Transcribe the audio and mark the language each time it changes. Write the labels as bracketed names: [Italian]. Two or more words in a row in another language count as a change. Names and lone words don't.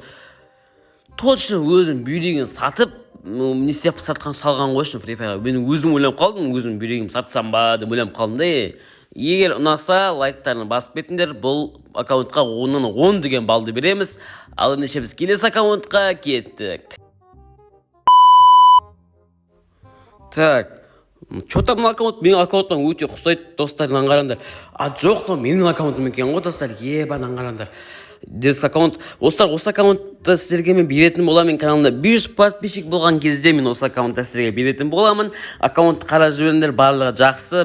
[Kazakh] Точно өзім бүйрегін сатып, не істеп сатқан салған ғой үшін Free Fire'ға. Мен өзім ойлап қалдым, өзім бүйрегім сатсам ба деп ойлап қалдым. Егер ұнаса, лайктарына басып кетіңдер. Бұл аккаунтқа 10-нан 10 деген балды береміз. Ал ендеше біз келесі аккаунтқа кеттік. [Russian] Так, что-то [Kazakh] бұл аккаунт менің аккаунтымнан өте ұқсайды, достарынан қараңдар. Жоқ, менің аккаунтым екен ғой, достар, ебадан қараңдар. Дерс аккаунт, осы аккаунтты сіздерге мен беретін боламын. Мен каналымда 500 подписчик болған кезде мен осы аккаунтты сіздерге беретін боламын. Аккаунт қарап жүріңдер, барлығы жақсы.